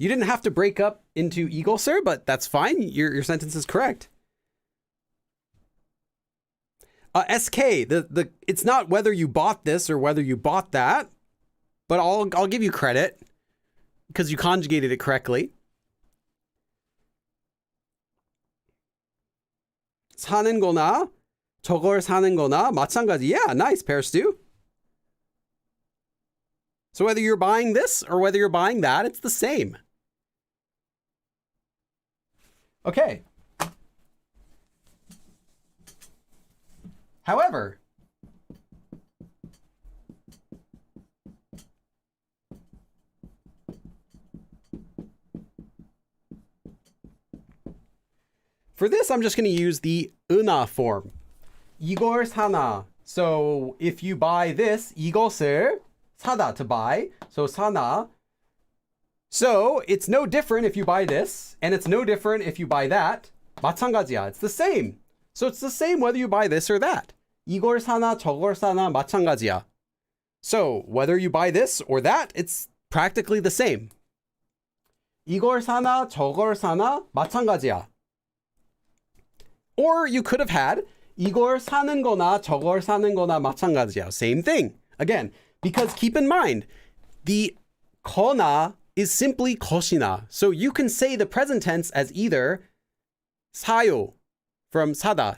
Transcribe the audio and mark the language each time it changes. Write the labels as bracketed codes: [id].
[en] You didn't have to break up into 이것을, but that's fine. Your sentence is correct. SK, it's not whether you bought this or whether you bought that, but I'll give you credit because you conjugated it correctly. [ko] 사는 거나 저걸 사는 거나 마찬가지. [en] Yeah, nice, Pear Stew. So whether you're buying this or whether you're buying that, it's the same. Okay. However, for this, I'm just going to use the 은하 form. [ko] 이걸 사나. [en] So if you buy this, [ko] 이것을 사다, [en] to buy. So 사나. So it's no different if you buy this, and it's no different if you buy that. [ko] 마찬가지야. [en] It's the same. So it's the same whether you buy this or that. [ko] 이걸 사나, 저걸 사나, 마찬가지야. [en] So whether you buy this or that, it's practically the same. [ko] 이걸 사나, 저걸 사나, 마찬가지야. [en] Or you could have had [ko] 이걸 사는 거나 저걸 사는 거나 마찬가지야. [en] Same thing. Again, Because keep in mind, the 거나 is simply 것이나. So you can say the present tense as either 사요 from 사다.